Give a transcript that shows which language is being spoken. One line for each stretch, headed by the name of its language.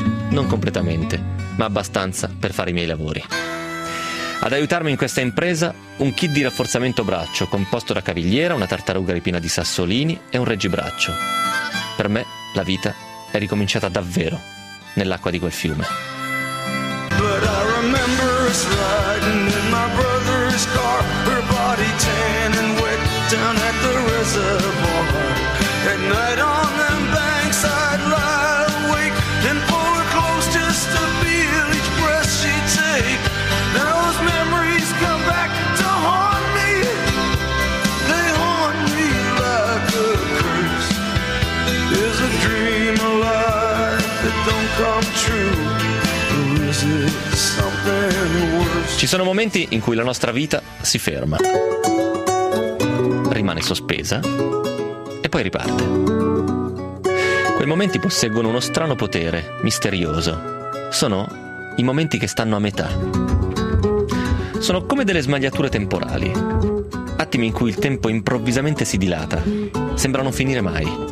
Italian: Non completamente, ma abbastanza per fare i miei lavori. Ad aiutarmi in questa impresa, un kit di rafforzamento braccio composto da cavigliera, una tartaruga ripiena di sassolini e un reggibraccio. Per me la vita è ricominciata davvero nell'acqua di quel fiume.
English: But I remember us riding in my brother's car, her body tan and wet down at the reservoir. At night on the banks I'd lie awake and pull her close just to feel each breath she'd take. Those memories come back to haunt me, they haunt me like a curse. Is a dream alive that don't come true?
Italian: Ci sono momenti in cui la nostra vita si ferma, rimane sospesa e poi riparte. Quei momenti posseggono uno strano potere, misterioso. Sono i momenti che stanno a metà. Sono come delle smagliature temporali, attimi in cui il tempo improvvisamente si dilata, sembra non finire mai.